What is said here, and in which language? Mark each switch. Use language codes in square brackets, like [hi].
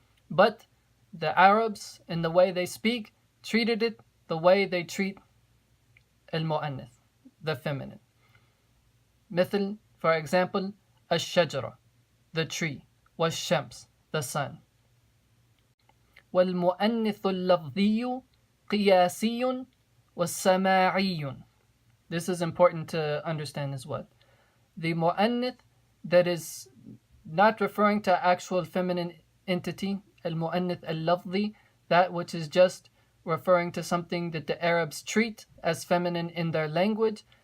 [en] But the Arabs, in the way they speak, treated it the way they treat al-mu'annith, the feminine. مثل, for example, الشجرة, the tree, والشمس, the sun. [ar] والمؤنث اللفظي قياسي والسماعي. [en] This is important to understand as well. The mu'annith that is not referring to actual feminine entity, al-mu'annith al-lafzi, that which is just referring to something that the Arabs treat as feminine in their language.